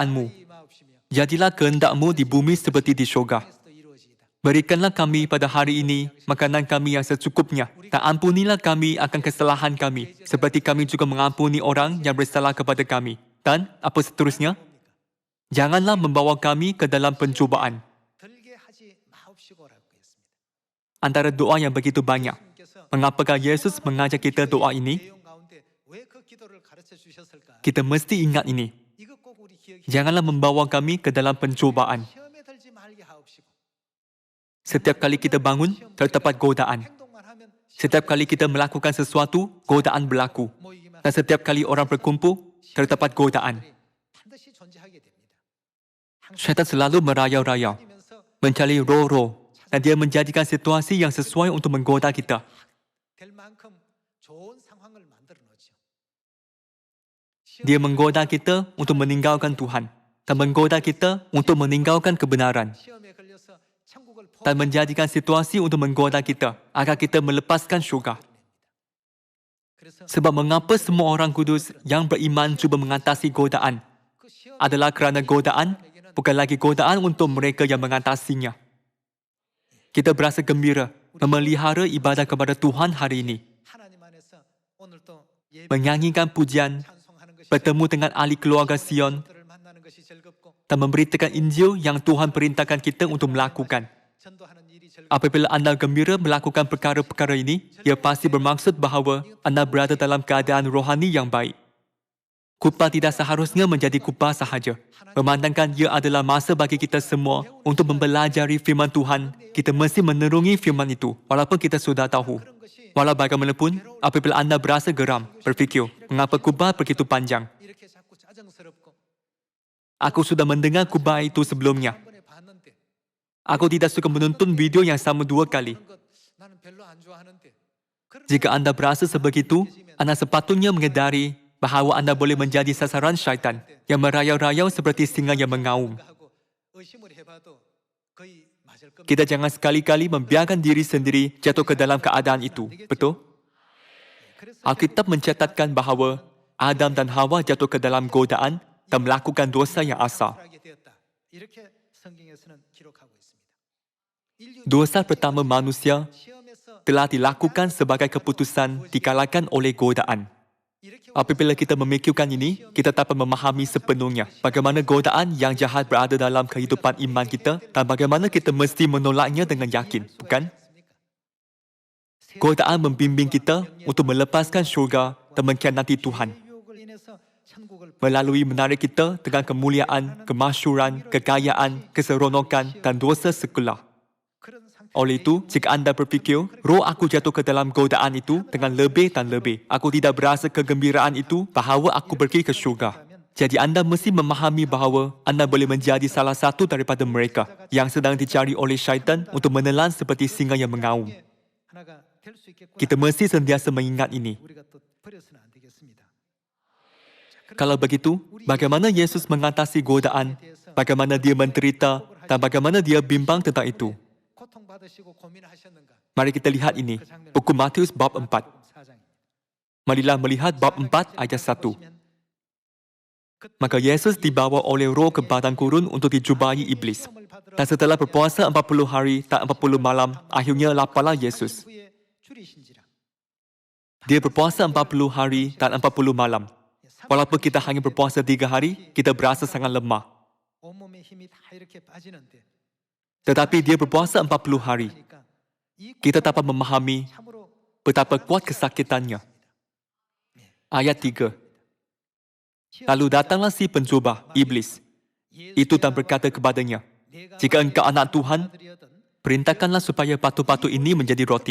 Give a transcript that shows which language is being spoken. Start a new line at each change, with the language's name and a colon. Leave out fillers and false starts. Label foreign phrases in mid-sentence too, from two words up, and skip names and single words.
Malay: Jadilah kehendakmu di bumi seperti di syurga. Berikanlah kami pada hari ini makanan kami yang secukupnya, dan ampunilah kami akan kesalahan kami, seperti kami juga mengampuni orang yang bersalah kepada kami. Dan apa seterusnya? Janganlah membawa kami ke dalam pencobaan.
Korean: 들게 하지 마옵시고라고 했습니다.
Malay: Antara doa yang begitu banyak, mengapakah Yesus mengajak kita doa ini?
Korean: 내용 가운데 왜 그 기도를 가르쳐 주셨을까?
Malay: Kita mesti ingat ini.
Korean: 이것 꼭 우리 기억해.
Malay: Janganlah membawa kami ke dalam pencobaan.
Korean: 시험에 들지 말게 하옵시고.
Malay: Setiap kali kita bangun, terdapat godaan.
Korean: 행동만 하면
Malay: Setiap kali kita melakukan sesuatu, godaan berlaku.
Korean: 모이기만
Malay: Dan setiap kali orang berkumpul, terdapat godaan.
Korean: 반드시 존재하게 됩니다.
Malay: Syaitan selalu merayau-rayau,
Korean: 하면서
Malay: mencari roh-roh, dan dia menjadikan situasi yang sesuai untuk menggoda kita.
Korean: 될 만큼 좋은 상황을 만들어 놓죠.
Malay: Dia menggoda kita untuk meninggalkan Tuhan, dan menggoda kita untuk meninggalkan kebenaran,
Korean: 시험에 걸려서 천국을
Malay: dan menjadikan situasi untuk menggoda kita agar kita melepaskan syurga.
Korean: 그래서
Malay: Sebab mengapa semua orang kudus yang beriman cuba mengatasi godaan
Korean: 그 시험
Malay: adalah kerana godaan bukan lagi godaan untuk mereka yang mengatasinya. Kita berasa gembira memelihara ibadah kepada Tuhan hari ini,
Korean: 하나님 안에서 오늘 또 예배
Malay: menyanyikan pujian,
Korean: 찬송하는 것이
Malay: bertemu dengan ahli keluarga Sion,
Korean: 들을 만나는 것이 즐겁고
Malay: dan memberitakan Injil yang Tuhan perintahkan kita untuk melakukan.
Korean: 전도하는 일이 즐겁고
Malay: Apabila anda gembira melakukan perkara-perkara ini, ia pasti bermaksud bahawa anda berada dalam keadaan rohani yang baik. Khutbah tidak seharusnya menjadi khutbah sahaja. Memandangkan ia adalah masa bagi kita semua untuk mempelajari firman Tuhan, kita mesti menerungi firman itu, walaupun kita sudah tahu.
Korean: 그런 것이
Malay: Walau bagaimanapun, apabila anda berasa geram, berfikir, mengapa khutbah begitu panjang?
Korean: 이렇게 자꾸 짜증스럽고
Malay: Aku sudah mendengar khutbah itu sebelumnya.
Korean: 한 번에 봤는데
Malay: Aku tidak suka menonton video yang sama 2 kali.
Korean: 그런 것 나는 별로 안 좋아하는데 그런
Malay: Jika anda berasa sebegitu, anda sepatutnya menyadari bahawa anda boleh menjadi sasaran syaitan yang merayau-rayau seperti singa yang mengaum.
Korean: 하고 의심을 해봐도 거의 맞을 겁니다.
Malay: Kita jangan sekali-kali membiarkan diri sendiri jatuh ke dalam keadaan itu. Betul?
Korean: 그래서
Malay: Alkitab mencatatkan bahawa Adam dan Hawa jatuh ke dalam godaan dan melakukan dosa yang asal.
Korean: 하게 되었다. 이렇게 성경에서는 기록하고 있습니다. 인류
Malay: Dosa pertama manusia
Korean: 시험에서
Malay: telah dilakukan sebagai keputusan dikalahkan oleh godaan.
Korean: 이렇게
Malay: Apabila kita memikirkan ini, kita dapat memahami sepenuhnya bagaimana godaan yang jahat berada dalam kehidupan iman kita dan bagaimana kita mesti menolaknya dengan yakin, bukan? Godaan membimbing kita untuk melepaskan syurga dan mengkhianati Tuhan,
Korean: 유혹을 인해서 천국을
Malay: melalui menarik kita dengan kemuliaan, kemasyhuran, kekayaan, keseronokan dan dosa sekular.
Korean: 그런 상태
Malay: Oleh itu, jika anda berfikir, roh aku jatuh ke dalam godaan itu dengan lebih dan lebih, aku tidak berasa kegembiraan itu bahawa aku pergi ke syurga. Jadi anda mesti memahami bahawa anda boleh menjadi salah satu daripada mereka yang sedang dicari oleh syaitan untuk menelan seperti singa yang mengaum.
Korean: 하나가 될 수 있겠구나.
Malay: Kita mesti sentiasa mengingat ini.
Korean: 우리가 또 버려서는 안 되겠습니다.
Malay: Kalau begitu, bagaimana Yesus mengatasi godaan, bagaimana dia menderita, dan bagaimana dia bimbang tentang itu?
Korean: 고통받으시고 고민하셨는가?
Malay: Mari kita lihat ini, buku Matius bab 4.
Korean: 4장입니다.
Malay: Marilah melihat bab 4 ayat 1. Maka Yesus dibawa oleh roh ke padang gurun untuk dijumpai iblis. Dan setelah berpuasa 40 hari dan 40 malam, akhirnya laparlah Yesus.
Korean: 후에 줄이신지라.
Malay: Dia berpuasa 40 hari dan 40 malam. Walaupun kita hanya berpuasa 3 hari, kita berasa sangat lemah.
Korean: 온몸의 힘이 다 이렇게 빠지는데
Malay: Tetapi dia berpuasa 40 hari.
Korean: 그러니까 이
Malay: Kita dapat memahami
Korean: 참으로
Malay: betapa kuat kesakitannya. Ayat 3. Lalu datanglah si pencuba, iblis. Itu dan berkata kepadanya, jika engkau anak Tuhan, perintahkanlah supaya batu-batu ini menjadi roti.